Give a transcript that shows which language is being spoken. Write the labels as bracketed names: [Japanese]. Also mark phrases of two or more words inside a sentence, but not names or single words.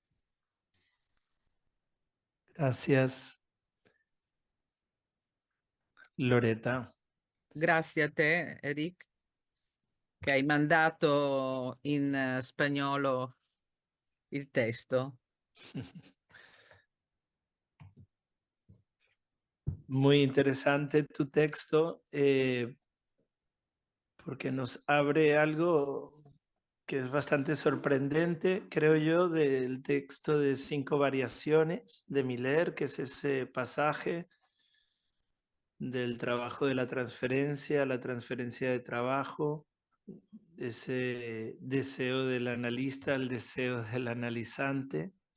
[Spanish] Gracias, Loretta. [Italian] Grazie a te, Eric. che hai mandato in spagnolo il testo. [Spanish] Muy interesante tu texto porque nos abre algo que es bastante sorprendente, creo yo, del texto de 5 variaciones de Miller, que es ese pasaje del trabajo de la transferencia de trabajo, ese deseo del analista al deseo del analizante.